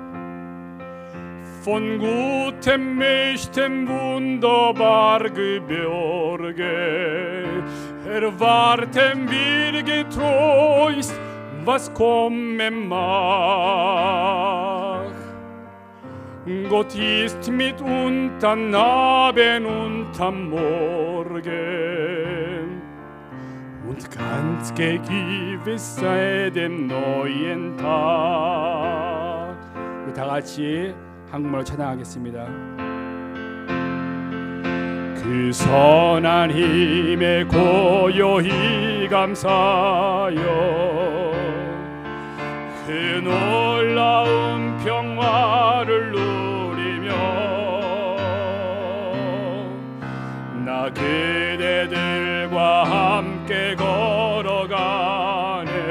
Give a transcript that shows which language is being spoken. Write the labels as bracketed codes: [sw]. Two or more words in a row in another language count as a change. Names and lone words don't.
[de] Von gutem Mächten wunderbar geborgen, erwarten wir getrost, was kommen mag. Gott ist mit uns am Abend und am Morgen und ganz gewiss sei dem neuen Tag. [ko] 우리 다 같이 한국말로 찬양하겠습니다. 그 선한 힘에 고요히 감사여 그 놀라운 평화를 누리며 나 그대들과 함께 걸어가네.